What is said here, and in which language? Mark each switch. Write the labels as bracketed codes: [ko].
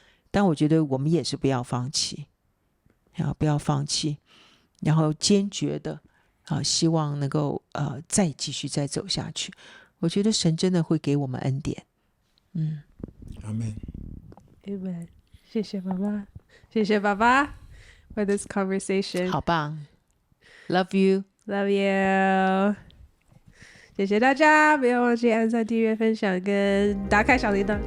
[zh] 但我觉得我们也是不要放弃，不要放弃，然后坚决的希望能够再继续再走下去。我觉得神真的会给我们恩典。阿们。 [en] Amen。 [zh] 谢谢妈妈，谢谢爸爸 [en] for this conversation。 [zh] 好棒 [en] ，Love you，Love you。 [zh] 谢谢大家，不要忘记按赞、订阅、分享跟打开小铃铛。